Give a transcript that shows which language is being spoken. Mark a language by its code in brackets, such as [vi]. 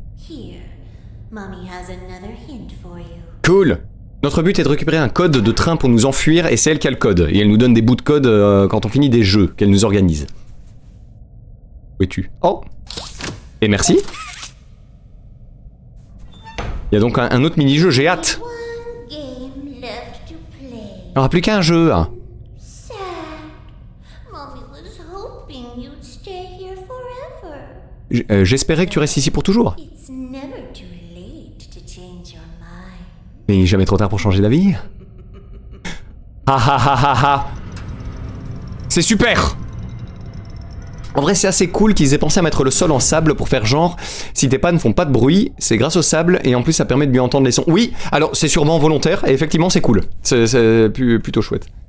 [en] Here, Mommy has another hint for you. Cool. [fr] Notre but est de récupérer un code de train pour nous enfuir et c'est elle qui a le code. Et elle nous donne des bouts de code quand on finit des jeux qu'elle nous organise. Où es-tu? Oh. Et merci. Il y a donc un autre mini-jeu, j'ai hâte. [en] One game left to play. [fr] Il n'y aura plus qu'un jeu. Hein. [en] Sad. Mommy was hoping you'd stay here forever. [fr] J'espérais que tu restes ici pour toujours. [en] It's never too late to change your mind. [fr] Mais jamais trop tard pour changer d'avis. Ha ha ha ha ha. C'est super. En vrai, c'est assez cool qu'ils aient pensé à mettre le sol en sable pour faire genre, si tes pas ne font pas de bruit, c'est grâce au sable, et en plus ça permet de mieux entendre les sons. Oui, alors c'est sûrement volontaire, et effectivement c'est cool. C'est plutôt chouette.